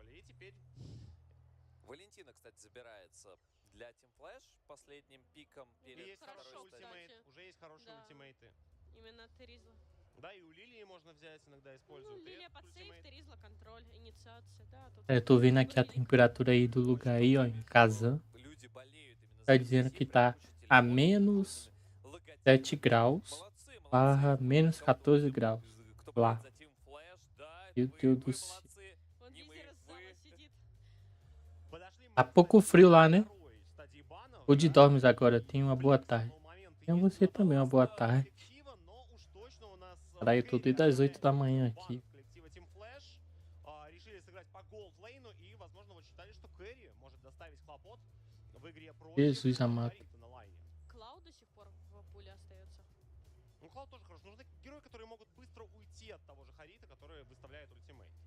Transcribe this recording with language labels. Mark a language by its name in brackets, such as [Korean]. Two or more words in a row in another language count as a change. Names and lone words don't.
[Russian] И теперь... Валентина, кстати, забирается для Team Flash последним пиком перед есть второй хороший стадией. ультимейт. Уже есть хорошие ультимейты. Именно Теризла. Да, и у Лилии можно взять, иногда используют. Ну, Лилия под сейф, Теризла контроль, инициация, да. Тут [Portuguese] Eu tô vendo aqui a temperatura aí do lugar aí, ó, em casa. Tá dizendo que tá a menos 7 graus barra menos 14 graus lá. Meu Deus do céu. Tá pouco frio lá, né? Onde dormes agora? Tenha uma boa tarde. Tenha você também uma boa tarde. Caralho, eu tô desde as 8 da manhã aqui. [Russian] Коллектива Team Flash решили сыграть по голд-лейну и, возможно, вот считали, что Кэрри может доставить хлопот в игре против [Portuguese] Jesus amado. [Russian] Харита на лайне. Клауд до сих пор в пуле остается. Ну, Клауд тоже хорош. Нужны герои, которые могут быстро уйти от того же Харита, который выставляет ультимейт.